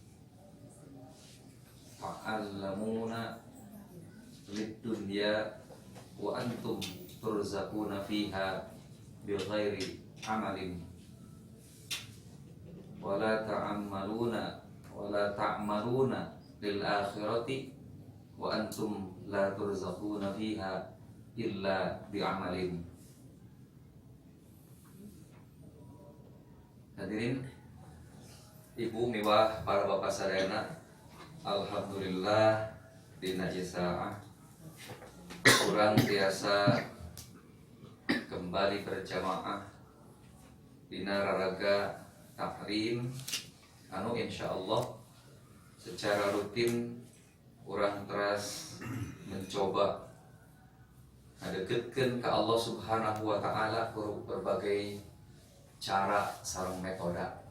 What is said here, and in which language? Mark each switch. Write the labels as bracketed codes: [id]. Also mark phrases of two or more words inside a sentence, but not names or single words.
[ar] تتعلمون للدنيا وأنتم ترزقون فيها بغير عمل ولا تعملون للآخرة وأنتم لا ترزقون فيها إلا بعمل. [su] Hadirin ibu miwah para bapak sadayana, alhamdulillah dina isaah kurang [id] biasa kembali berjamaah [su] dina raraga taklim anu insyaallah [id] secara rutin [su] kurang teras mencoba ngadegkeun ka Allah [ar] سبحانه وتعالى [su] ku [id] berbagai cara [su] sareng metode